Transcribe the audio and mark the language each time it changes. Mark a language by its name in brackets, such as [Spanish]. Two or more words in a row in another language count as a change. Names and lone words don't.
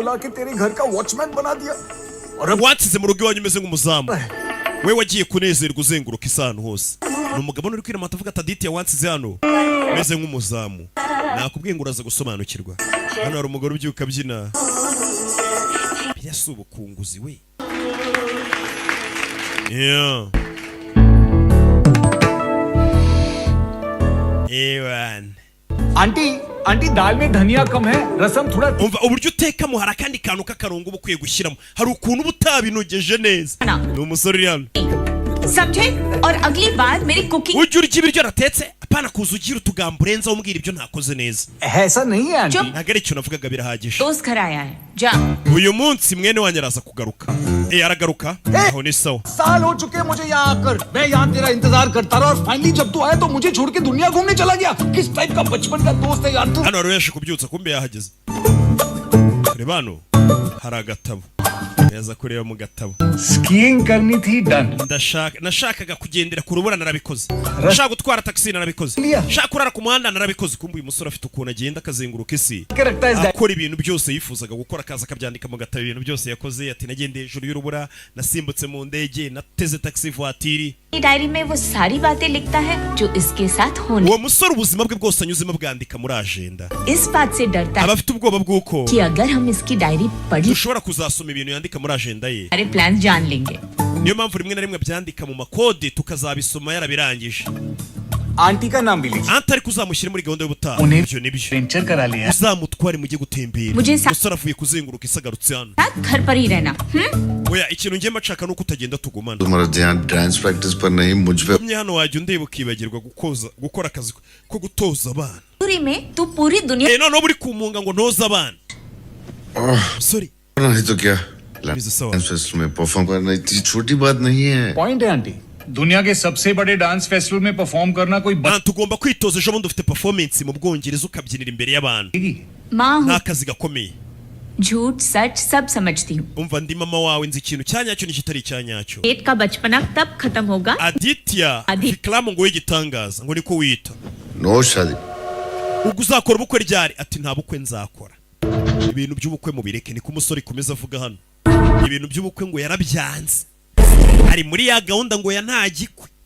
[Kinyarwanda] wansize mu rugo iwanyu umeze nk'umuzamu we wagiye kunezerwa uzenguruka isano hose ni umugabo uri kwiramata avuga ati aditya wansize hano umeze nk'umuzamu nakubwiye ngo uraza gusobanukirwa hano hari umugore ubyuka abyina biriya si ubukunguzi we ewan [Hindi] आंटी आंटी दाल में धनिया कम है रसम थोड़ा [Kinyarwanda] umva uburyo utekamo hari akandi kantu k'akarongo uba ukwiye gushyiramo hari ukuntu uba utabinogeje neza ni umusore uri hano [Hindi] समझे और अगली बार मेरी कुकिंग [Kinyarwanda] ujya urya ibiryo natetse apana kuza ugira utugambo urenzaho umbwira ibyo ntakoze neza [Hindi] ऐसा नहीं है आंटी [Kinyarwanda] ntabwo ari icyo navugaga birahagije [Hindi] दोस्त घर आया है जा [Kinyarwanda] uyu munsi mwene wanyu araza kugaruka aragaruka aho ni sawa [Hindi] साल हो चुके हैं मुझे यहाँ आकर मैं यहाँ तेरा इंतजार करता रहा और फाइनली जब तू आया तो मुझे छोड़ के दुनिया घूमने चला गया किस टाइप का बचपन का दोस्त है यार तू [Kinyarwanda] hano wari yaje kubyutsa kumbe yahageze reba hano hari agatabo yaza kureba mu gatabo [Hindi] स्कीइंग करनी थी डन [Kinyarwanda] nashakaga kugendera ku rubura narabikoze nashaka gutwara taxi narabikoze nashaka kurara ku muhanda narabikoze kumbe uyu musore afite ukuntu agenda akazenguruka isi akora ibintu byose yifuzaga gukora akaza akabyandika mu gatabo ibintu byose yakoze ati nagendeye hejuru y'urubura nasimbutse mu ndege nateze taxi voitire [Hindi] डायरी में वो सारी बातें लिखता है जो इसके साथ होने [Kinyarwanda] uwo musore ubuzima bwe bwose anyuzemo bwandika muri agenda [Hindi] इस बात से डरता है [Kinyarwanda] aba afite ubwoba bw'uko [Hindi] कि अगर हम इसकी डायरी पढ़ लें [Kinyarwanda] dushobora kuzasoma ibintu yandika muri agenda ye [Hindi] सारे प्लान जान लेंगे [Kinyarwanda] niyo mpamvu rimwe na rimwe byandika mu makode tukazabisoma yarabirangije [Hindi] आंटी का नाम भी लीजिए [Kinyarwanda] antari kuzamushyira muri gahunda y'ubutaha [Hindi] उन्हें [Kinyarwanda] ibyo nibyo [Hindi] वेंचर करा लिया [Kinyarwanda] uzamutware mujye gutembera Mujye sa- umusore avuye kuzenguruka isi agarutse hano [Hindi] साथ घर पर ही रहना [Kinyarwanda] oya ikintu ngiye mashaka nuko utagenda tugumana [Hindi] तुम्हारा ध्यान [English] dance practice [Hindi] पर नहीं मुझ पे [Kinyarwanda] umye hano wajya undeba ukibagirwa gukora akazi ko gutoza abana [Hindi] दूरी में तू पूरी दुनिया [Kinyarwanda] noneho buri kumunga ngo ntoze abana sorry [Hindi] नहीं तो क्या [English] Please, sir. dance festival [Hindi] में परफॉर्म करना इतनी छोटी बात नहीं है पॉइंट है आंटी दुनिया के सबसे बड़े [English] dance festival [Hindi] में परफॉर्म करना कोई [Kinyarwanda] tugomba kwitoza ejo bundi ufite performance mu bwongereza ukabyinira imbere y'abantu [Hindi] माँ [Kinyarwanda] ni [Hindi] हूँ [Kinyarwanda] akazi gakomeye [Hindi] झूठ सच सब समझती हूँ [Kinyarwanda] umva ndi mama wawe nzi ikintu cya nyacyo n'ikitari icya nyacyo [Hindi] पेट का बचपना तब खत्म होगा [Kinyarwanda] aditya fikiramu ngo w'igitangaza ngo niko wita [Hindi] नो शादी [Kinyarwanda] ubwo uzakora ubukwe ryari ati nta bukwe nzakora ibintu by'ubukwe mubireke niko umusore ikomeza avuga hano ibintu by'ubukwe ngo yarabyanze ari muri ya gahunda ngo ya nta gikwe